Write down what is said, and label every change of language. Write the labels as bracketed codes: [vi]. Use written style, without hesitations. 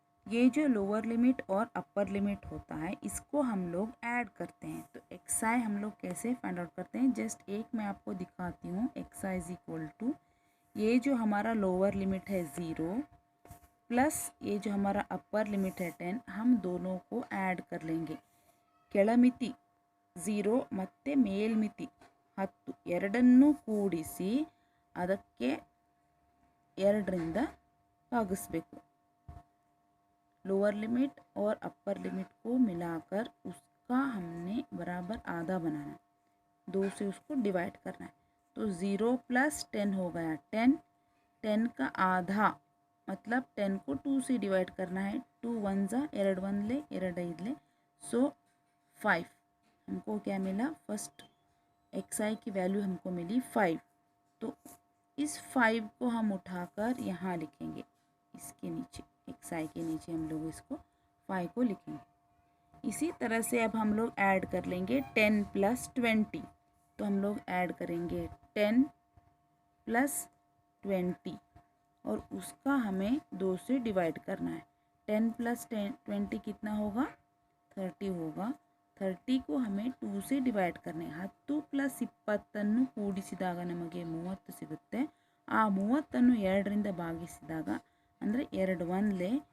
[hi] ये जो lower limit और अपर लिमिट होता है इसको हम लोग ऐड करते हैं। तो XI हम लोग कैसे फाइंड आउट करते हैं, जस्ट एक मैं आपको दिखाती हूँ। XI इज इक्वल टू ये जो हमारा लोअर लिमिट है 0 प्लस ये जो हमारा अपर लिमिट है 10, हम दोनों को ऐड कर लेंगे। [kn] ಕೆಳಮಿತಿ 0 ಮತ್ತು ಮೇಲ್ಮಿತಿ 10 ಎರಡನ್ನೂ ಕೂಡಿಸಿ ಅದಕ್ಕೆ 2ರಿಂದ ಭಾಗಿಸ್ಬೇಕು। [hi] लोअर लिमिट और अपर लिमिट को मिलाकर उसका हमने बराबर आधा बनाना है, 2 से उसको डिवाइड करना है। तो 0 + 10 हो गया 10, 10 का आधा मतलब 10 को 2 से डिवाइड करना है। 2 1 ज़ा 2 1 ले 2 5 ले, सो 5 हमको क्या मिला, फर्स्ट XI की वैल्यू हमको मिली 5। तो इस 5 को हम उठाकर यहाँ लिखेंगे, इसके नीचे XI के नीचे हम लोग इसको 5 को लिखेंगे। इसी तरह से अब हम लोग ऐड कर लेंगे 10 + 20। तो हम लोग ऐड करेंगे 10 + 20 और उसका हमें 2 से डिवाइड करना है। 10 + 20 कितना होगा, 30 होगा। 30 को हमें 2 से ಡಿವೈಡ್ करने [kn] 10 + 20 ಕೂಡಿಸಿದಾಗ ನಮಗೆ 30 ಸಿಗುತ್ತೆ। ಆ 30 2ರಿಂದ ಭಾಗಿಸಿದಾಗ ಅಂದರೆ 2 1 ले